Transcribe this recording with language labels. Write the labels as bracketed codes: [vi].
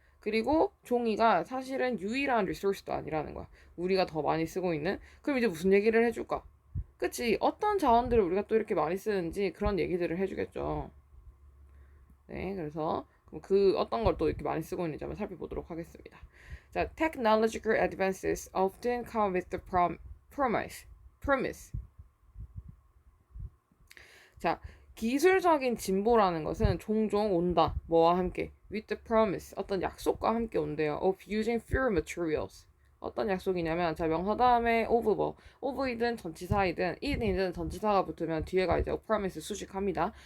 [ko] 그리고 종이가 사실은 유일한 리소스도 아니라는 거야. 우리가 더 많이 쓰고 있는. 그럼 이제 무슨 얘기를 해줄까? 그치? 어떤 자원들을 우리가 또 이렇게 많이 쓰는지 그런 얘기들을 해주겠죠. 네, 그래서 그 어떤 걸 또 이렇게 많이 쓰고 있는지 한번 살펴보도록 하겠습니다. [en] 자, technological advances often come with the promise. 자, [ko] 기술적인 진보라는 것은 종종 온다. 뭐와 함께? [en] With the promise. [ko] 어떤 약속과 함께 온대요. [en] Of using fewer materials. [ko] 어떤 약속이냐면 자 명사 다음에 of 뭐 of이든 전치사이든 it이든 전치사가 붙으면 뒤에가 이제 promise 수식합니다.